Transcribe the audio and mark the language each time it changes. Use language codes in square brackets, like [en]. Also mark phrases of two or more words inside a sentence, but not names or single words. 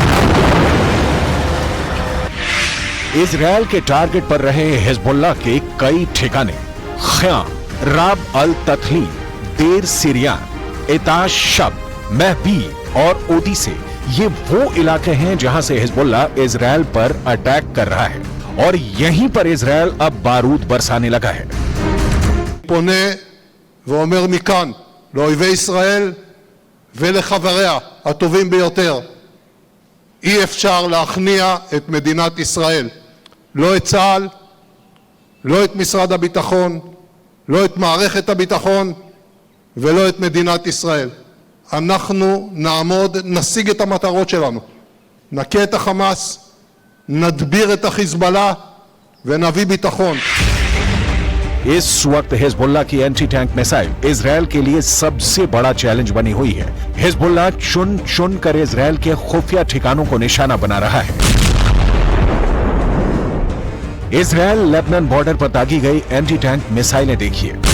[hi] इजराइल के टारगेट पर रहे हिजबुल्लाह के कई ठिकाने ख्याम, राब अल तथली, देर सिरियान, इताश शब, महबी और ओदी से, ये वो इलाके हैं जहां से हिजबुल्लाह इजराइल पर अटैक कर रहा है और यहीं पर इजराइल अब बारूद बरसाने लगा है। [he] פונה ואומר מכאן לאויבי ישראל ולחבריה הטובים ביותר, אי אפשר להכניע את מדינת ישראל, לא את צה"ל, לא את משרד הביטחון, לא את מערכת הביטחון ולא את מדינת ישראל. אנחנו נעמוד, נשיג את המטרות שלנו, נכה את החמאס, נדביר את החיזבאללה ונביא ביטחון। [hi] इस वक्त हिजबुल्लाह की [en] anti tank missile [hi] इजराइल के लिए सबसे बड़ा चैलेंज बनी हुई है। हिजबुल्लाह चुन चुन कर इजराइल के खुफिया ठिकानों को निशाना बना रहा है। इजराइल लेबनान बॉर्डर पर दागी गई [en] anti tank missiles [hi] देखिए।